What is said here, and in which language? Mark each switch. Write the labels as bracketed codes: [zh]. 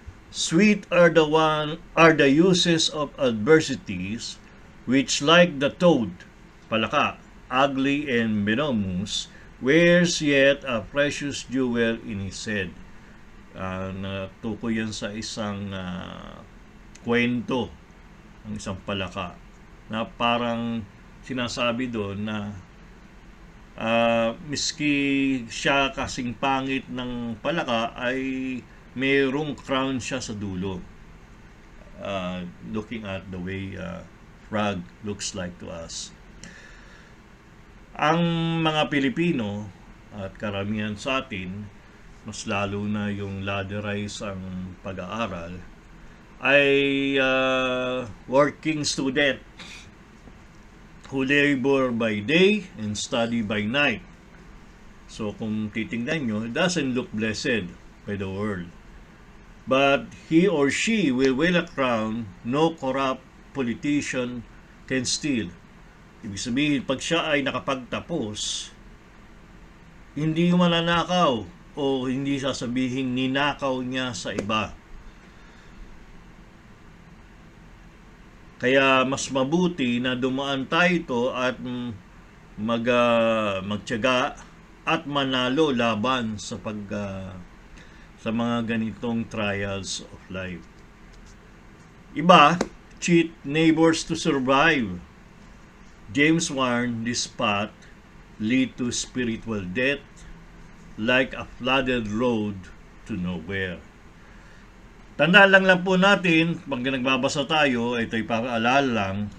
[en] Sweet are the uses of adversities, which like the toad, palaka, ugly and venomous, wears yet a precious jewel in his head. [tl] Natukoy yan sa isang kwento ng isang palaka na parang sinasabi doon na miski siya kasing pangit ng palaka ay mayroong crown siya sa dulo. [en] Looking at the way frog looks like to us. [tl] Ang mga Pilipino at karamihan sa atin, mas lalo na yung laderize ang pag-aaral, ay [en] working student who labor by day and study by night. [tl] So kung titingnan nyo, [en] it doesn't look blessed by the world. But he or she will win a crown no corrupt politician can steal. [tl] Ibig sabihin, pag siya ay nakapagtapos, hindi mananakaw o hindi sasabihin ninakaw niya sa iba. Kaya mas mabuti na dumaan tayo ito at magtiyaga at manalo laban sa sa mga ganitong trials of life. [en] Iba, cheat neighbors to survive. James warned this path lead to spiritual death like a flooded road to nowhere. [tl] Tandaan lang po natin, pag nagbabasa tayo, ito'y paalala lang.